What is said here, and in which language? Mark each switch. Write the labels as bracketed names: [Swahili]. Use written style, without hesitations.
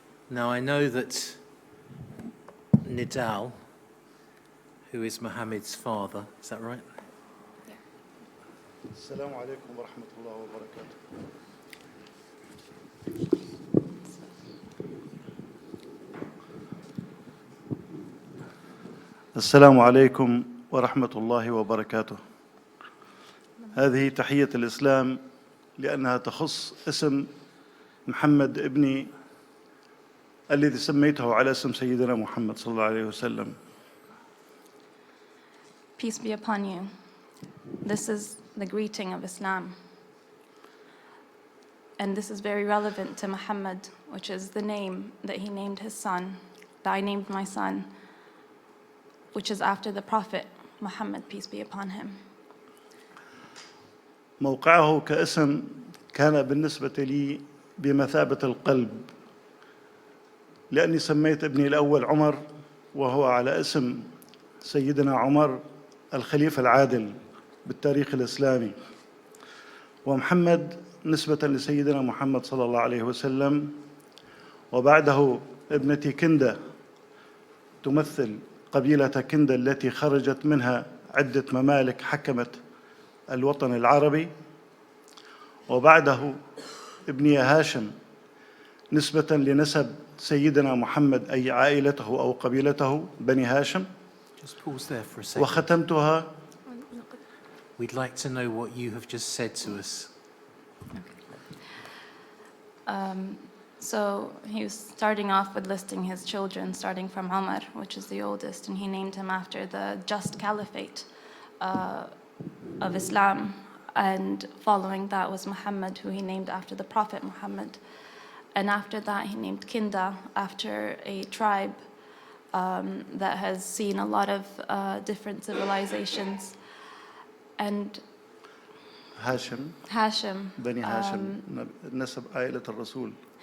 [English] Now I know that Nidal, who is Mohammed's father, is that right? [Arabic] السلام عليكم ورحمة الله وبركاته. السلام عليكم ورحمة الله وبركاته. هذه تحية الإسلام لأنها تخص اسم محمد ابني الذي سميته على اسم سيدنا محمد صلى الله عليه وسلم. [English] Peace be upon you. This is the greeting of Islam. And this is very relevant to Muhammad, which is the name that he named his son, that I named my son, which is after the Prophet Muhammad, peace be upon him. [Arabic] موقعه كاسم كان بالنسبة لي بمثابة القلب، لأني سميت ابني الأول عمر وهو على اسم سيدنا عمر الخليفة العادل بالتاريخ الإسلامي، ومحمد نسبة لسيدنا محمد صلى الله عليه وسلم، وبعده ابنتي كندة تمثل قبيلة كندة التي خرجت منها عدة ممالك حكمت الوطن العربي، وبعده ابني هاشم نسبة لنسب سيدنا محمد أي عائلته أو قبيلته بني هاشم. [English] Just pause there for a second. [Arabic] وختمتها. [English] We'd like to know what you have just said to us. So he was starting off with listing his children, starting from Umar, which is the oldest, and he named him after the just caliphate of Islam. And following that was Muhammad, who he named after the Prophet Muhammad. And after that, he named Kinda after a tribe that has seen a lot of different civilizations. And [Arabic] هاشم بني هاشم نسب عائلة الرسول.